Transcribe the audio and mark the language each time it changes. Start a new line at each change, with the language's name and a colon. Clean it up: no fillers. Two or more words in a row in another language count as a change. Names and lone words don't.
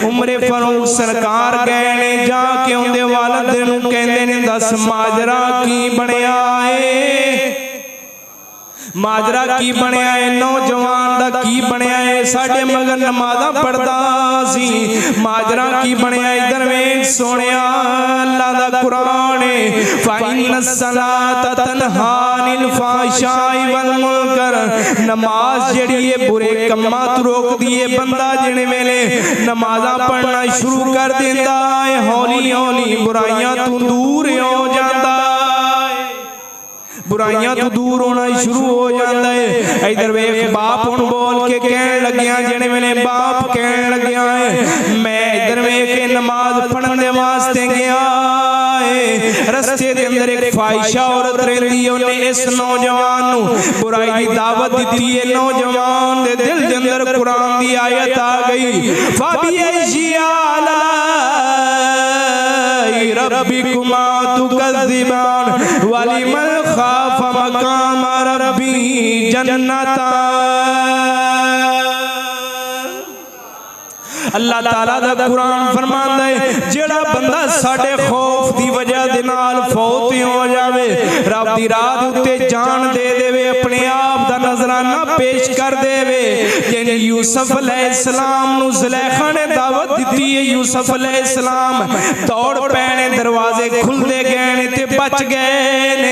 Punjabi: عمرے فاروق سرکار گئے نے جاکے انکے والد نوں کہندے نے دس ماجرا کی بنیا ہے، ماجرا کی بنیا ہے، نوجوان دا کی بنیا ہے، ساڈے مگر نمازاں پڑھدا سی، ماجرا کی بنیا. ادھر ویکھ سوہنیا اللہ دا قرآن ہے
Arabic: فإن الصلاة تنهى عن الفحشاء والمنكر,
Punjabi: نماز جیہڑی ہے برے کماں تو روکدی ہے. بندہ جنے ویلے نمازاں پڑھنا شروع کر دیندا ہے ہولی ہولی برائیاں تو دور ہو جاتا ہے، برائیاں تو دور ہونا شروع ہو جاتا ہے. ادھر ویکھ باپ ہن بول کے کہن لگیا، جہڑے ویلے باپ کہن لگیا ہے میں ادھر ویکھ کے نماز پڑھن دے واسطے گیا ہے، رستے دے اندر ایک خواہشا عورت رہندی ہے، اونہیں اس نوجوان نوں برائی دی دعوت دی ہے. نوجوان دے دل دے اندر قرآن دی آیت آ گئی
Arabic: فبأي آلاء ربكما تكذبان ولمن خاف مقام ربي جنتان.
Punjabi: اللہ تعالیٰ دا قرآن فرماندا ہے جیہڑا بندہ ساڈے خوف دی وجہ دے نال فوت ہو جاوے، رب دی راہ اتے جان دے دیوے، اپنے آپ دا نذرانہ پیش کر دیوے. یعنی یوسف علیہ السلام نوں زلیخا نے دعوت دی ہے، یوسف علیہ السلام دوڑ پینے دروازے کھلدے گئے نے تے بچ گئے نے.